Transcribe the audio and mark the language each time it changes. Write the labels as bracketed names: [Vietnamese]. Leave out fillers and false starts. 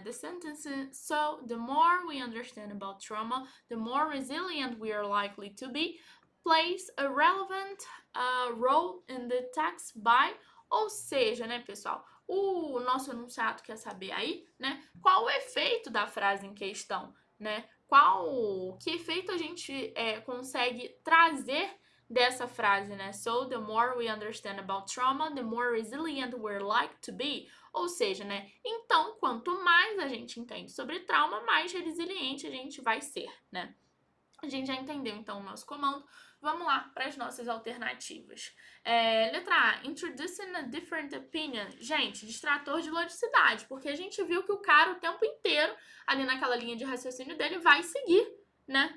[English] The sentence, so the more we understand about trauma, the more resilient we are likely to be, plays a relevant role in the text by, [Portuguese] ou seja, né, pessoal, o nosso enunciado quer saber aí, né, qual o efeito da frase em questão, né? Que efeito a gente consegue trazer dessa frase, né? [English] So, the more we understand about trauma, the more resilient we're like to be. [Portuguese] Ou seja, né? Então, quanto mais a gente entende sobre trauma, mais resiliente a gente vai ser, né? A gente já entendeu, então, o nosso comando. Vamos lá para as nossas alternativas. Letra A, [English] introducing a different opinion. [Portuguese] Gente, distrator de logicidade, porque a gente viu que o cara o tempo inteiro, ali naquela linha de raciocínio dele, vai seguir, né?